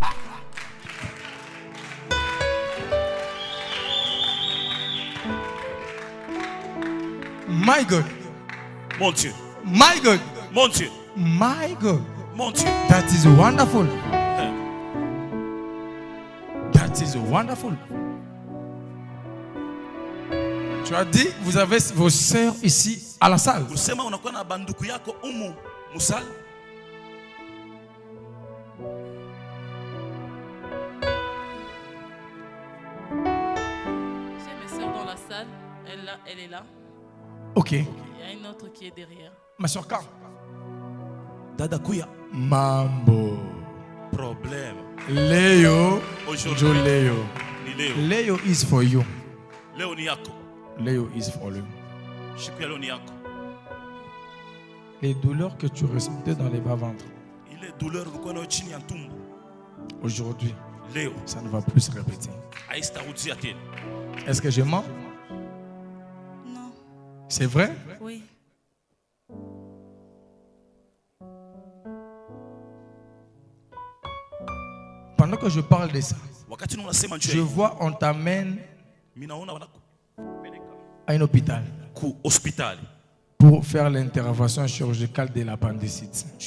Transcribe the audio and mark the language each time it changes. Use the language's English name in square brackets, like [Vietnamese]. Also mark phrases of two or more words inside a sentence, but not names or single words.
[English] My God. [French] Mon Dieu. [English] My God. [French] Mon Dieu. [English] My God. [French] Mon Dieu. [English] That is wonderful. That is wonderful. [French] Tu as dit, vous avez vos sœurs ici à la salle. J'ai mes sœurs dans la salle. Elle est là. Ok. Il y a une autre qui est derrière. Ma soeur quand? [Swahili] Dada Kuya. Mambo. [French] Problème. [Swahili] Léo. [French] Aujourd'hui. [Swahili] Léo. Léo [English] is for you. [Swahili] Léo ni yako. [English] Léo is for you. [Swahili] Shikuya ni yako. [French] Les douleurs que tu ressentais dans les bas-ventres. Il est douleur [Swahili] ulikuwa nayo chini ya tumbo. [French] Aujourd'hui, [Swahili] Léo. [French] ça ne va plus se répéter. [Swahili] Haitarudia tena. [French] Est-ce que je mens? Non. C'est vrai? Oui. Pendant que je parle de ça, je vois on t'amène à un hôpital pour faire l'intervention chirurgicale de l'appendicite.